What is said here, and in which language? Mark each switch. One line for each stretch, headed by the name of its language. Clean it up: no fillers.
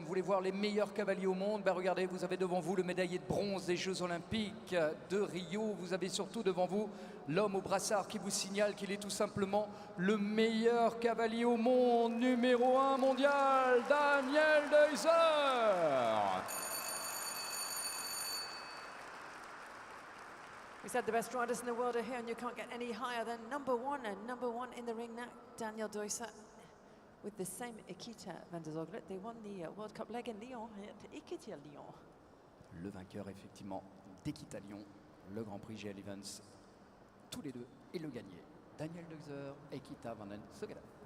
French: Vous voulez voir les meilleurs cavaliers au monde? Ben regardez, vous avez devant vous le médaillé de bronze des Jeux Olympiques de Rio. Vous avez surtout devant vous l'homme au brassard qui vous signale qu'il est tout simplement le meilleur cavalier au monde, numéro 1 mondial, Daniel Deuser.
English: We said the best riders in the world are here, and you can't get any higher than number one. And number one in the ring now, Daniel Deuser, with the same Equita van der Zoglet. They won the World Cup leg in Lyon at Equita Lyon.
French: Le vainqueur, effectivement, d'Equita Lyon, le Grand Prix GL Events, tous les deux, et le gagné. Daniel Deuser, Equita van der Zoglet.